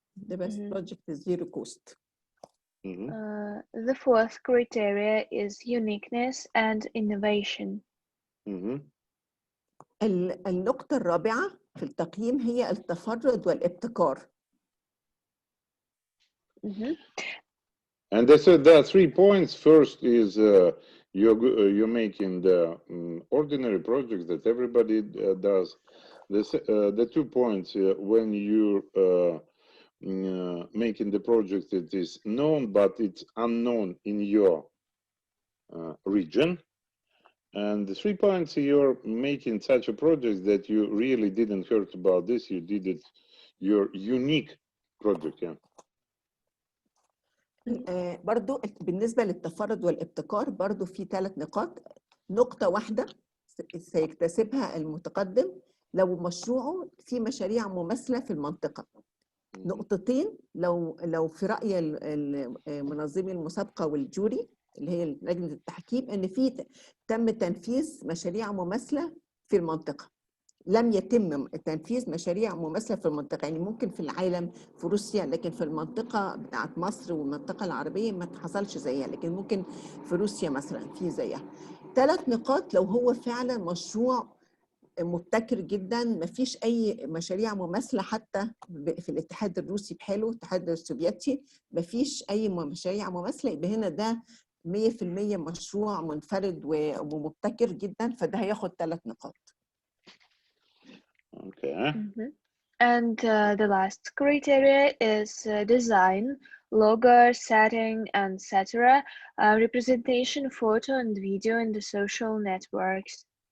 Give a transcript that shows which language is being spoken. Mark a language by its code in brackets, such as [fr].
[en] The best project is zero cost. The fourth criteria is uniqueness and innovation. [ar] النقطة الرابعة في التقييم هي التفرد والابتكار. [en] And they said there are 3 points. First is you're making the ordinary projects that everybody does. The 2 points when you're making the project that is known but it's unknown in your region. And the 3 points, you're making such a project that you really didn't heard about this. You did it, your unique project. Yeah. [ar] برضو بالنسبة للتفرد والابتكار برضو في 3 نقاط. نقطة واحدة سيكتسبها المتقدم لو مشروعه في مشاريع مماثلة في المنطقة. نقطتين لو في رأي منظمي المسابقة والجوري اللي هي لجنة التحكيم إن في تم تنفيذ مشاريع مماثلة في المنطقة. لم يتم تنفيذ مشاريع مماثلة في المنطقة، يعني ممكن في العالم في روسيا، لكن في المنطقة بتاعت مصر والمنطقة العربية ما حصلش زيها، لكن ممكن في روسيا مثلا في زيها. 3 نقاط لو هو فعلا مشروع مبتكر جدا، ما فيش أي مشاريع مماثلة حتى في الاتحاد الروسي بحاله، الاتحاد السوفيتي ما فيش أي مشاريع مماثلة، يبقى هنا ده 100% مشروع منفرد ومبتكر جدا، فده هياخد 3 نقاط. [en] Okay. And the last criteria is design, logo, setting, and etc. Representation, photo and video in the social networks.